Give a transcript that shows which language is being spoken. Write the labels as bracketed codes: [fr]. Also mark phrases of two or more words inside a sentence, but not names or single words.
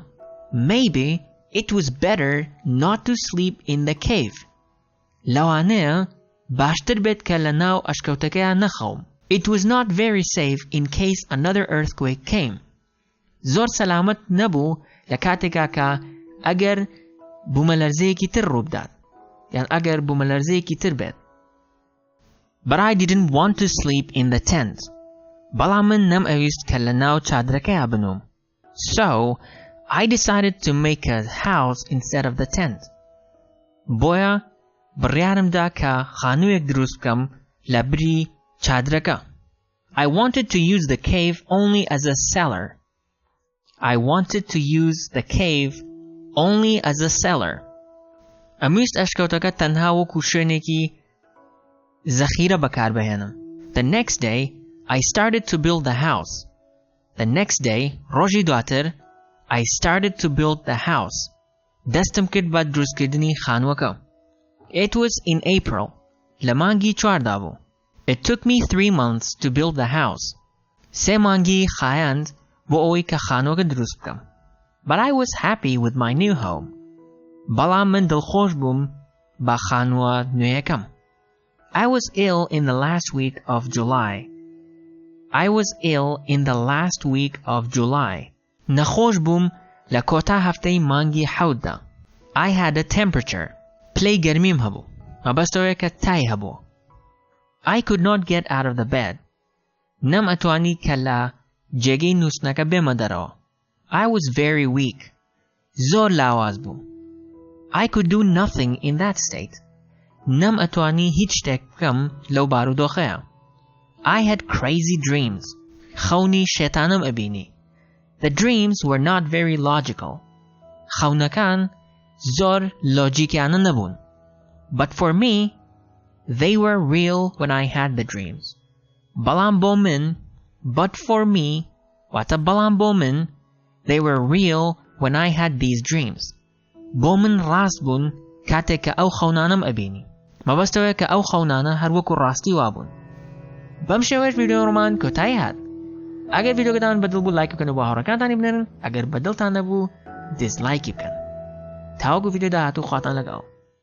[en] Maybe it was better not to sleep in the cave. [ckb] لەوانەیە باشتر بێت کە لە ناو ئەشکەوتەکەیە نەخەوم. [en] It was not very safe in case another earthquake came. [ckb] زۆر سەلامەت نەبوو لە کاتێکا کە ئەگەر بوومەلەرزەیەکی تر ڕووبدات. یان ئەگەر بوومەلەرزەیەکی تر بێت. [en] But I didn't want to sleep in the tent. [ckb] بەڵام من نەمئەویست کە لە ناو چادرەکەیە بنووم. [en] So, I decided to make a house instead of the tent. [ckb] بۆیە بڕیارمدا کە خانوویەک دروست بکەم لە بری چادرەکە. [en] I wanted to use the cave only as a cellar. I wanted to use the cave only as a cellar. [ckb] ئەمویست ئەشکەوتەکە تەنها وەکو شوێنێکی زەخیرە بەکاربهێنم. [en] The next day, I started to build the house. The next day, [ckb] ڕۆژی دواتر, [en] I started to build the house. [ckb] دەستم کرد بە دروستکردنی خانووەکە. [en] It was in April. [ckb] لە مانگی 14 بوو. [en] It took me 3 months to build the house. [ckb] 3 مانگی خایاند بۆ ئەوەی کە خانووەکە دروست بکەم. [en] But I was happy with my new home. [ckb] بەڵام من دڵخۆش بووم بە خانووە نوێیەکەم. [en] I was ill in the last week of July. I was ill in the last week of July. [ckb] نەخۆش بووم لە کۆتا هەفتەی مانگی 7دا. [en] I had a temperature. [ckb] پلەی گەرمیم هەبوو. مەبەستەوەیە کە تای هەبوو. [en] I could not get out of the bed. [ckb] نەم ئەتوانی کە لە جێگەی نووسنەکە بێمە دەرەوە. [en] I was very weak. [ckb] زۆر لاواز بووم. [en] I could do nothing in that state. [ckb] نەم ئەتوانی هیچ شتێک بکەم لەو بارودۆخەیە. [en] I had crazy dreams. [ckb] خەونی شێتانم ئەبینی. [en] The dreams were not very logical. [ckb] خەونەکان زۆر لۆجیکیانە نەبوون. [en] But for me, they were real when I had the dreams. [ckb] بەڵام بۆ من, [en] but for me, [ckb] واتە بەڵام بۆ من, [en] they were real when I had these dreams. [ckb] بۆ من ڕاست بوون کاتێک کە ئەو خەونانم ئەبینی. مەبەستەوەیە کە ئەو خەونانە هەر وەکو ڕاستی وابوون. بەم شێوەیەش ڤیدیۆڕمان کۆتایی هات. ئەگەر ڤیدیۆگەتان بەدڵ بوو لایک بکەن و بۆ هاوڕێکانتانی بنێرن. ئەگەر بەدڵتان نەبوو دیسلایکی بکەن. تاوەکو ڤیدیۆ داهاتوو خواتان لەگەڵ.